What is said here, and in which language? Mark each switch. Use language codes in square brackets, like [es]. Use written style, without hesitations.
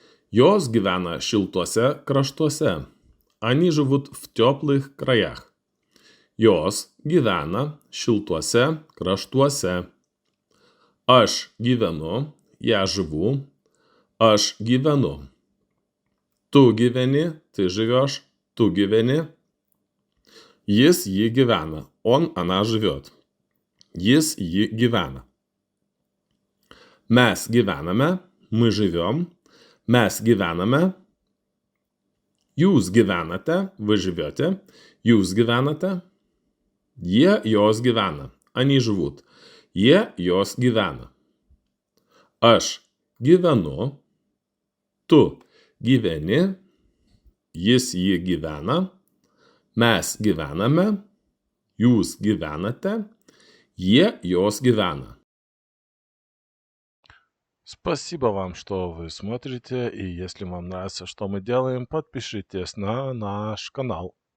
[lt] Jos gyvena šiltuose kraštuose. [ru] Они живут в теплых краях. [lt] Jos gyvena šiltuose kraštuose. Aš gyvenu, [ru] я живу. [lt] Aš gyvenu. Tu gyveni, [ru] ты живешь, [lt] tu gyveni. Jis jį gyvena. [ru] Он, она живет. [lt] Jis jį gyvena. Mes gyvename, [ru] мы живем. [lt] Mes gyvename. Jūs gyvenate, [ru] вы живете. [lt] Jūs gyvenate. Jie jos gyvena. [ru] Они живут. [lt] Jie jos gyvena. Aš gyvenu. Tu gyveni. Jis jį gyvena. Mes gyvename. Jūs gyvenate. Jie jos gyvена. [ru] Спасибо вам, что вы смотрите, и если вам нравится, что мы делаем, подпишитесь на наш канал.